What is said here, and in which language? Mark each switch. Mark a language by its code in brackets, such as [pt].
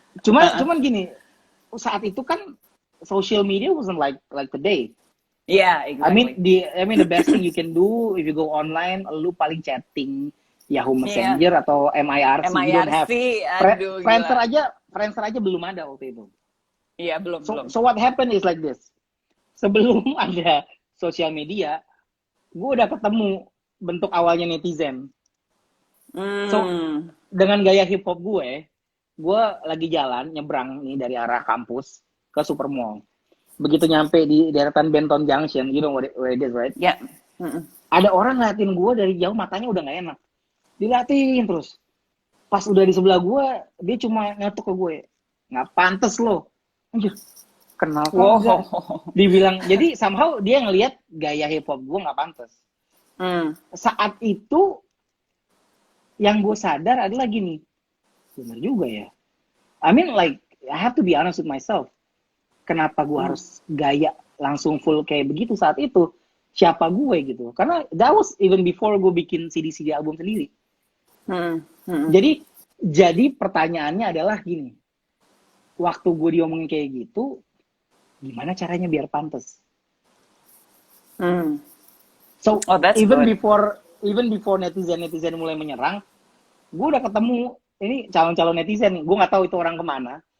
[id] Cuman gini, saat itu kan [en] social media wasn't like today. Yeah, exactly. I mean the best thing you can do if you go online, [id] lu paling chatting Yahoo Messenger atau MIRC. [en] You don't have [id] Friendster aja belum ada waktu itu. Iya, belum. [en] So what happened is like this. [id] Sebelum ada social media, gue udah ketemu bentuk awalnya netizen. So dengan gaya hip hop gue lagi jalan nyebrang nih dari arah kampus ke Supermall. Begitu nyampe di deretan [en] Benton Junction, you know where it is, right? [id] Ya. Ada orang ngeliatin gue dari jauh, matanya udah nggak enak. Diliatin terus. Pas udah di sebelah gue, dia cuma ngetuk ke gue. Nggak pantes lo. Anjir, kenal kan? Dibilang, jadi somehow dia ngeliat gaya hip hop gue nggak pantes. Saat itu, yang gue sadar adalah gini, bener juga ya. [en] I mean like, I have to be honest with myself. [id] Kenapa gue harus gaya langsung full kayak begitu saat itu? Siapa gue gitu? Karena [en] that was even before [id] gue bikin CD album sendiri. Jadi pertanyaannya adalah gini. Waktu gue diomongin kayak gitu, gimana caranya biar pantas? [en] So even before [id] netizen mulai menyerang, gue udah ketemu ini calon-calon netizen nih. Gue nggak tahu itu orang kemana.